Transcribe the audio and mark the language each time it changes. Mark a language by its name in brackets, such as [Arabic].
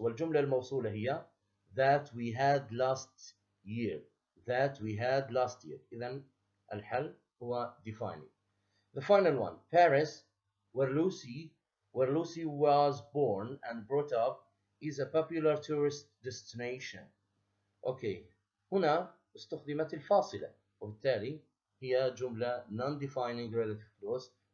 [Arabic] والجملة الموصولة هي [English] that we had last year. That we had last year. [Arabic] إذن الحل هو defining. [English] The final one. Paris, where Lucy was born and brought up, is a popular tourist destination. Okay. [Arabic] هنا استخدمت الفاصلة وبالتالي هي جملة non-defining relative clause.